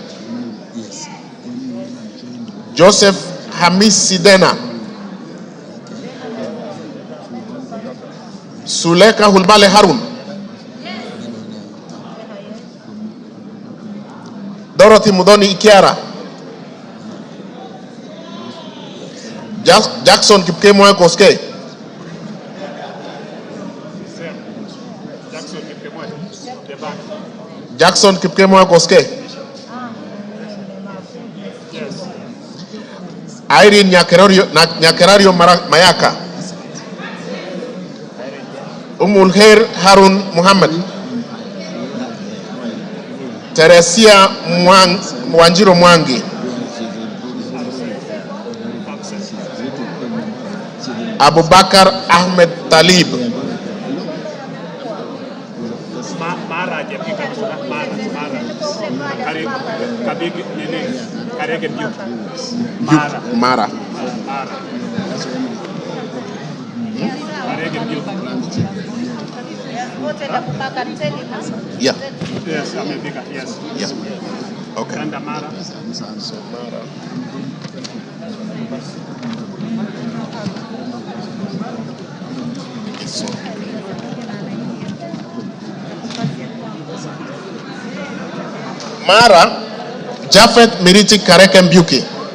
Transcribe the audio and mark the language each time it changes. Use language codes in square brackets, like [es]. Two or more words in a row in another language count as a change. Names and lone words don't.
[en] Joseph Hamis Sidena. Suleka Hulbale Harun. Dorothy Mudoni Ikiara. Jackson Kipkemoy Koske. Jackson Kipkemoy Koske. Irene Nyakerario Mayaka. Umulher Harun Muhammad. Teresia Wanjiro Mwangi. Abubakar Ahmed Talib. Mara Jepika Mara. Kabig Nene Karege Mara. Mara. Yeah. Yes, America, yes. Yeah. Okay. And Mara. Mara Jafet Miriti Kareke Mbuki.